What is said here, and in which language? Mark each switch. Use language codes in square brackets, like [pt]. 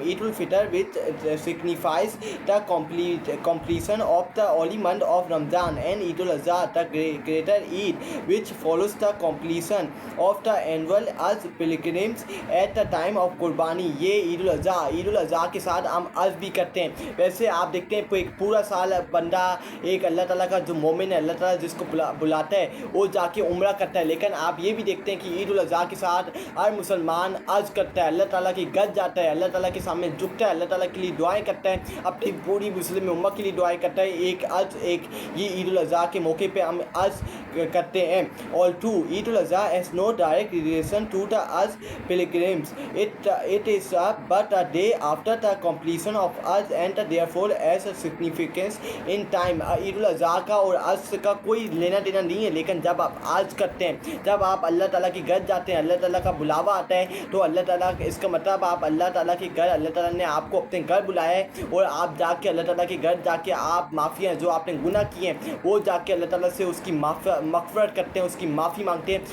[en] Eid al-Fitr which signifies the completion of the holy month of Ramadan, and Eid al-Adha the greater Eid which follows the completion of the annual Hajj pilgrims at the time of قربانی. [ur] یہ عید الاضحیٰ کے ساتھ ہم حج بھی کرتے ہیں. ویسے آپ دیکھتے ہیں ایک پورا سال بندہ ایک اللہ تعالیٰ کا جو مومن ہے، اللہ تعالیٰ جس کو بلاتا ہے وہ جا کے عمرہ کرتا ہے. لیکن آپ یہ بھی دیکھتے ہیں کہ عید الاضحیٰ کے ساتھ ہر مسلمان حج کرتا ہے، اللہ تعالیٰ کی گھر جاتا ہے، اللہ تعالیٰ کے سامنے جھکتا ہے، اللہ تعالیٰ کے لیے دعائیں کرتا ہے، اپنی پوری مسلم امہ کے لیے دعائیں کرتا ہے. یہ عید الاضحیٰ کے موقع پہ ہم حج کرتے ہیں. [en] Although Eid al-Adha has no direct relation to the Hajj pilgrims, it is but a day after the completion of Hajj and therefore has a significance in time. [ur] عید الاضحیٰ کا اور حج کا کوئی لینا دینا نہیں ہے، لیکن جب آپ حج کرتے ہیں، جب آپ اللہ تعالیٰ کی گھر جاتے ہیں، اللہ تعالیٰ کا بلاوا آتا ہے، تو اللہ تعالیٰ اس کا مطلب آپ اللہ تعالیٰ کے گھر، اللہ تعالیٰ نے آپ کو اپنے گھر بلایا ہے اور آپ جا کے اللہ تعالیٰ کے گھر جا کے آپ معافیاں جو آپ نے گناہ کیے ہیں وہ جا کے اللہ تعالیٰ سے اس کی مغفرت کرتے ہیں، اس کی معافی مانگتے ہیں.